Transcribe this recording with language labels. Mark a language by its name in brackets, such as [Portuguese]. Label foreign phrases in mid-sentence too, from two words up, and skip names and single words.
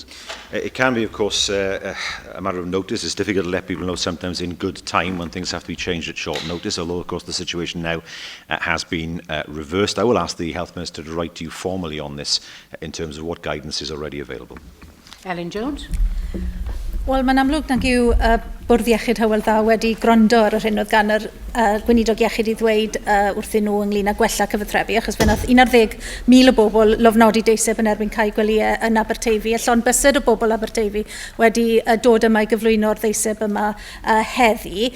[English] It can be, of course, a matter of notice. It's difficult to let people know sometimes in good time when things have to be changed at short notice, although, of course, the situation now has been reversed. I will ask the Health Minister to write to you formally on this in terms of what guidance is already available. Ellen Jones. [Welsh] Wel, mae'n amlwg nag yw Bwrdd Iechyd Hywel Dda wedi gwrando ar yr hyn oedd gan yr Gweinidog Iechyd i ddweud wrthyn nhw ynglyn â gwella cyfathrebu, achos fe nath 11,000 o bobl lofnodi deiseb yn erbyn cael gwelyau yn Aberteifi, a llond bysedd o bobl Aberteifi wedi dod yma i gyflwyno'r deiseb yma heddi.